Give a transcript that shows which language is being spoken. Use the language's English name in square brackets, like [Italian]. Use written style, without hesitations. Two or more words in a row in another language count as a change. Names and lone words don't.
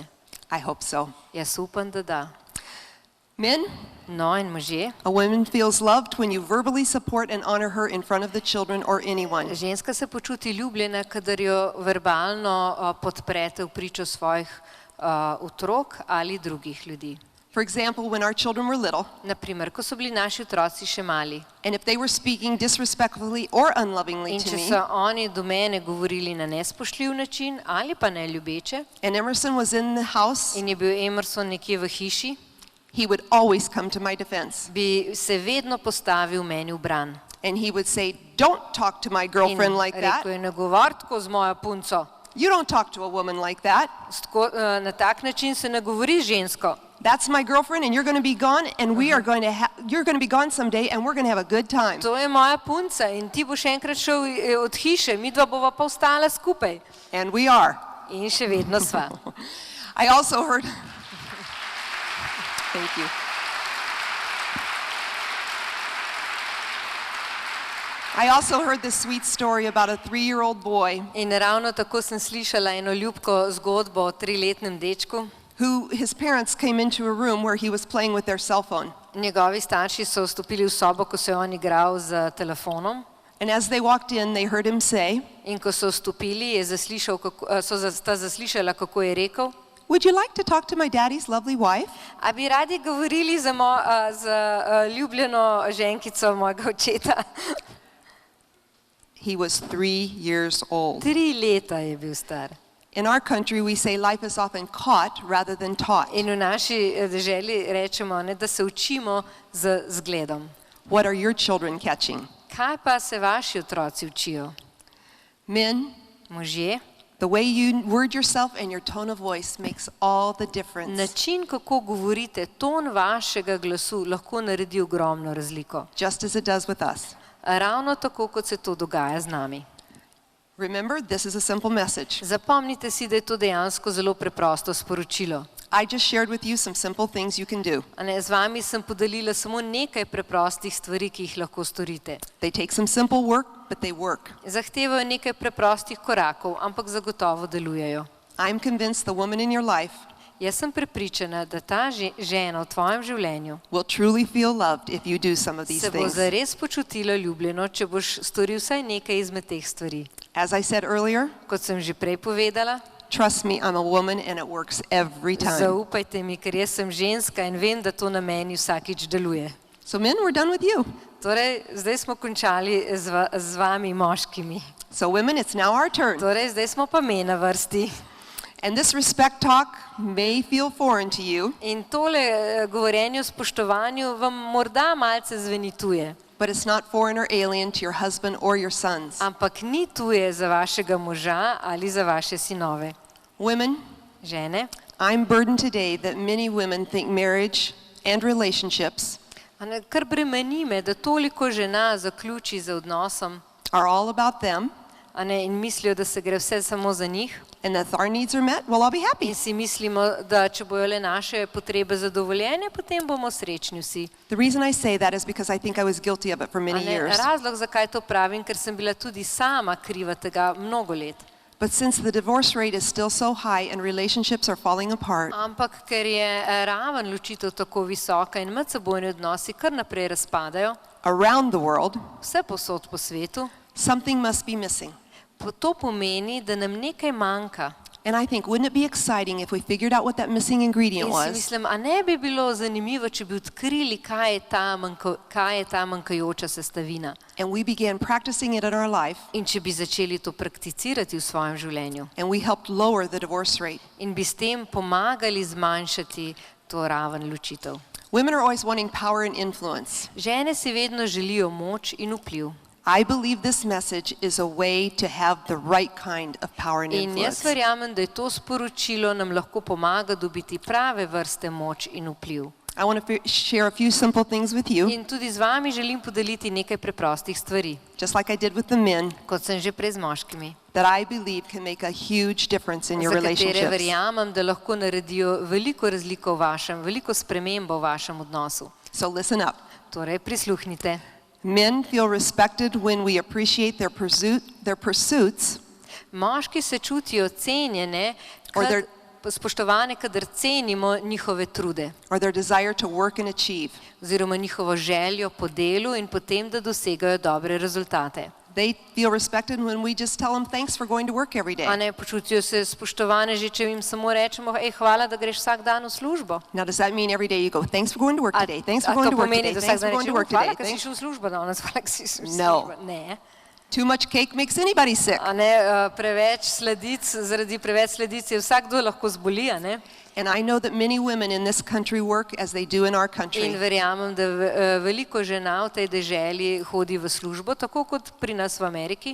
[English] I hope so. [Slovenian] Jaz upam, da da. [English] Men, [Slovenian] No in možje, [English] a woman feels loved when you verbally support and honor her in front of the children or anyone. [Slovenian] ženska se počuti ljubljena, kadar jo verbalno podprete v pričo svojih otrok ali drugih ljudi. [English] For example, when our children were little, [Slovenian] Naprimer, ko so bili naši otroci še mali [English] and if they were speaking disrespectfully or unlovingly [Slovenian] in [English] to [Slovenian] če [English] me, [Slovenian] so oni do mene govorili na nespoštljiv način ali pa neljubeče [English] and Emerson was in the house, [Slovenian] in je bil Emerson nekje v hiši, [English] he would always come to my defense. [Slovenian] bi se vedno postavil meni v bran. [English] And he would say, don't talk to my [Slovenian] In [English] girlfriend like that. [Slovenian] rekel je, ne govor tako z mojo punco. [English] You don't talk to a woman like that. [Slovenian] Na tak način se ne govori z žensko. [English] That's my girlfriend and you're going to be gone and we are going to you're going to be gone someday and we're going to have a good time. [Slovenian] To je moja punca in ti boš enkrat šel od hiše, midva bova pa ostala skupaj. [English] And we are. [Slovenian] In še vedno sva. [English] I also heard Thank you. I also heard this sweet story about a 3-year-old boy [Slovenian] In ravno tako sem slišala eno ljubko zgodbo o 3-letnem dečku. [English] who his parents came into a room where he was playing with their cell phone. [Slovenian] Njegovi starši so vstopili v sobo, ko se je on igral z telefonom. [English] And as they walked in, they heard him say, [Slovenian] In ko so vstopili, je zaslišal, sta zaslišala, kako je rekel: [English] "Would you like to talk to my daddy's lovely wife?" [Slovenian] A bi radi govorili z ljubljeno ženkico mojega očeta? [English] He was 3 years old. [Slovenian] 3 leta je bil star. [English] In our country, we say life is often caught rather than taught. [Slovenian] In v naši deželi rečemo, ne, da se učimo z zgledom. [English] What are your children catching? [Slovenian] Kaj pa se vaši otroci učijo? [English] Men, [Slovenian] Možje, [English] the way you word yourself and your tone of voice makes all the difference. [Slovenian] način, kako govorite, ton vašega glasu lahko naredi ogromno razliko. [English] Just as it does with us. [Slovenian] Ravno tako, kot se to dogaja z nami. [English] Remember, this is a simple message. [Slovenian] Zapomnite si, da je to dejansko zelo preprosto sporočilo. [English] I just shared with you some simple things you can do. [Slovenian] A ne, z vami sem podelila samo nekaj preprostih stvari, ki jih lahko storite. [English] They take some simple work, but they work. [Slovenian] Zahtevajo nekaj preprostih korakov, ampak zagotovo delujejo. [English] I'm convinced the woman in your life [Slovenian] Jaz sem prepričana, da ta žena v tvojem življenju [English] will truly feel loved if you do some of these [Slovenian] se bo [English] things. [Slovenian] zares počutila ljubljeno, če boš storil vsaj nekaj izmed teh stvari. [English] As I said earlier, [Slovenian] Kot sem že prej povedala, [English] trust me, I'm a woman and it works every time. [Slovenian] zaupajte mi, ker jaz sem ženska in vem, da to na meni vsakič deluje. [English] So men, we're done with you. [Slovenian] Torej, zdaj smo končali z vami moškimi. [English] So women, it's now our turn. [Slovenian] Torej, zdaj smo pa me na vrsti. [English] And this respect talk may feel foreign to you, [Slovenian] In tole govorjenje o spoštovanju vam morda malce zveni tuje, [English] but it's not foreign or alien to your husband or your sons. [Slovenian] ampak ni tuje za vašega moža ali za vaše sinove. [English] Women, [Slovenian] Žene, [English] I'm burdened today that many women think marriage and relationships [Slovenian] a ne, kar bremeni me, da toliko žena zaključi z odnosom, [English] are all about them, [Slovenian] a ne, in mislijo, da se gre vse samo za njih, [English] and that if our needs are met, well, I'll be happy. [Slovenian] in si mislimo, da če bojo le naše potrebe zadovoljene, potem bomo srečni vsi. [English] The reason I say that is because I think I was guilty of it for [Slovenian] A [English] many [Slovenian] ne, [English] years. [Slovenian] razlog, zakaj to pravim, ker sem bila tudi sama kriva tega mnogo let. [English] But since the divorce rate is still so high and relationships are falling apart, [Slovenian] Ampak ker je raven ločitev tako visoka in medsebojni odnosi kar naprej razpadajo, [English] around the world, [Slovenian] vse povsod po svetu, [English] something must be missing. [Slovenian] to pomeni, da nam nekaj manjka. [English] And I think, wouldn't it be exciting if we figured out what that missing ingredient [Slovenian] In si [English] was? [Slovenian] mislim, a ne bi bilo zanimivo, če bi odkrili, kaj je ta manjkajoča sestavina [English] And we began practicing it in our life, [Slovenian] in če bi začeli to prakticirati v svojem življenju [English] and we helped lower the divorce rate. [Slovenian] in bi s tem pomagali zmanjšati to raven ločitev. [English] Women are always wanting power and influence. [Slovenian] Žene si vedno želijo moč in vpliv. [English] I believe this message is a way to have the right kind of power and [Slovenian] In jaz [English] influence. [Slovenian] verjamem, da je to sporočilo nam lahko pomaga dobiti prave vrste moč in vpliv. [English] I want to share a few simple things with you, [Slovenian] In tudi z vami želim podeliti nekaj preprostih stvari, [English] just like I did with the men, [Slovenian] kot sem že prej z moškimi, [English] that I believe can make a huge difference in your [Slovenian] za katere [English] relationships. [Slovenian] verjamem, da lahko naredijo veliko razliko v vašem, veliko spremembo v vašem odnosu. [English] So listen up. [Slovenian] Torej, prisluhnite. [English] Men feel respected when we appreciate their pursuits, [Slovenian] Moški se čutijo cenjene, [English] Or they're- [Slovenian] spoštovane, kadar cenimo njihove trude [English] or their desire to work and achieve. [Slovenian] oziroma njihovo željo po delu in potem, da dosegajo dobre rezultate. [English] They feel respected when we just tell them thanks for going to work every [Slovenian] A [English] day. [Slovenian] ne počutijo se spoštovane že, če jim samo rečemo, hvala, da greš vsak dan v službo. [English] Now, does that mean every day you go, thanks for going to work [Slovenian] A, [English] today, thanks [Slovenian] a [English] for going [Slovenian] to [English] to work [Slovenian] pomeni, [English] today, [Slovenian] da vsak [English] thanks for [Slovenian] dan [English] going to [Slovenian] rečemo, [English] work today? [Slovenian] hvala, ker si [English] Thanks. [Slovenian] šel v službo danes, hvala, ker si šel v [English] No. [Slovenian] službo. Ne. [English] Too much cake makes anybody sick. [Slovenian] A ne, preveč sladic, zaradi preveč sladic je vsakdo lahko zboli, a ne? [English] And I know that many women in this country work as they do in our [Slovenian] In [English] country. [Slovenian] verjamem, da veliko žena v tej deželi hodi v službo, tako kot pri nas v Ameriki.